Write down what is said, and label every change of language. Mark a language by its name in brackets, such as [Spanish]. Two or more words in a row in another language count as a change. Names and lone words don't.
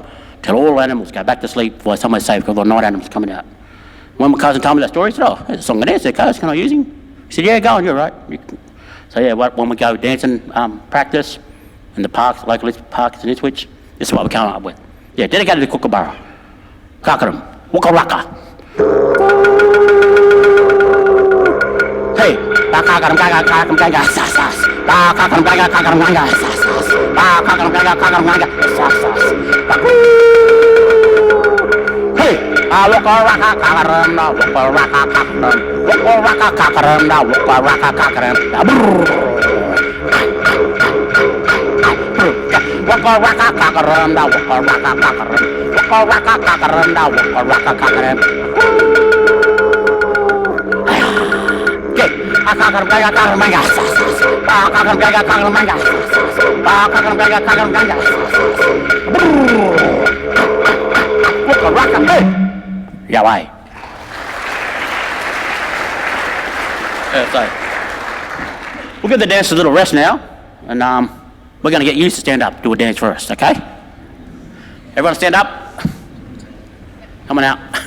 [English] Till all animals go back to sleep before somewhere safe because the night animals coming out. When my cousin told me that story, he said, oh, there's a song and dance there, cuz, can I use him? He said, yeah, go on, you're right. So yeah, when we go dancing practice in the parks, local parks in Ipswich, this is what we come up with. Yeah, dedicated to Kookaburra. Kakaram. Waka Waka. Hey, Kakaram Gaga Kakaram Gaga Sasas. Kakaram Gaga Kakaram Gaga Sasas. Kakaram Gaga Kakaram Gaga Sasas. Hey, Waka Waka Kakaram, Waka Waka Kakaram. Waka Waka Kakaram, Waka Waka Kakaram. Waka Waka Kakaram, Waka Waka Kakaram. Waka Waka Kakaram, Waka Waka Kakaram. Kakaram Gaga Kakaram Gaga Sasas. Kakaram Gaga Kakaram Gaga Sasas. Kakaram Gaga Kakaram Gaga Sasas. Waka Waka, hey! Yeah, why? So, we'll give the dancers a little rest now, and we're going to get used to stand up, do a dance first, okay? Everyone stand up. Come on out.